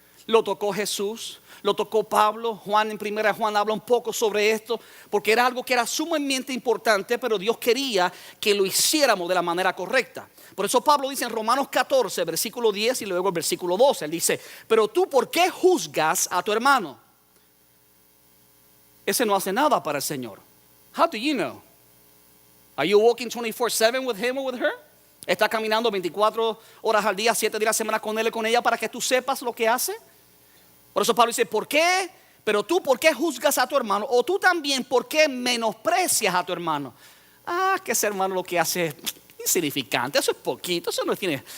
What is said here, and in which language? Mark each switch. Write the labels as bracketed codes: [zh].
[es] Lo tocó Jesús, lo tocó Pablo, Juan en primera Juan habla un poco sobre esto, porque era algo que era sumamente importante, pero Dios quería que lo hiciéramos de la manera correcta. Por eso Pablo dice en Romanos 14, versículo 10 y luego el versículo 12, él dice, pero tú ¿por qué juzgas a tu hermano? Ese no hace nada para el Señor. [en] How do you know? Are you walking 24/7 with him or with her? [es] ¿Estás caminando 24 horas al día, 7 días a la semana con él y con ella para que tú sepas lo que hace? Por eso Pablo dice, ¿por qué? Pero tú, ¿por qué juzgas a tu hermano? O tú también, ¿por qué menosprecias a tu hermano? Que ese hermano lo que hace es insignificante, eso es poquito, eso no tiene.